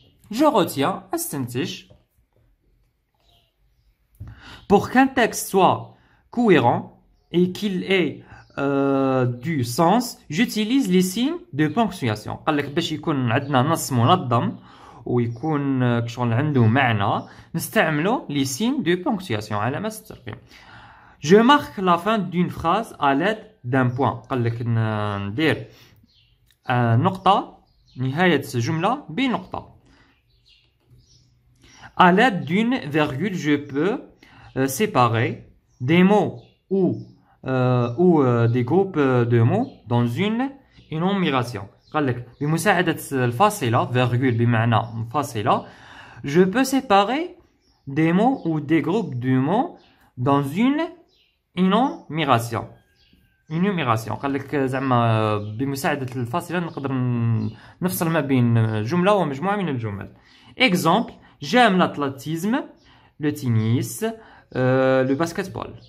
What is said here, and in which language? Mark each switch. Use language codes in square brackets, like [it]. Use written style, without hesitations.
[fr] Je retiens, [ar] استنتج. [fr] Pour qu'un texte soit cohérent et qu'il ait du sens, j'utilise les signes de ponctuation. [ar] قال لك باش يكون عندنا نص منظم ويكون كشغل عنده معنى نستعملوا [fr] les signes de ponctuation [ar] علامات الترقيم. [fr] Je marque la fin d'une phrase à l'aide d'un point. [ar] قال لك ندير نقطة نهاية جملة بنقطة. [fr] À l'aide d'une virgule, je peux séparer des mots ou des groupes de mots dans une énumération. [ar] قال لك بمساعدة الفاصلة [fr] virgule [ar] بمعنى فاصلة, [fr] je peux séparer des mots ou des groupes de mots dans une énumération. [ar] قال لك زعما بمساعدة الفاصلة نقدر نفصل ما بين جملة ومجموعة من الجمل. [fr] Exemple, j'aime l'athlétisme, le tennis, le basketball.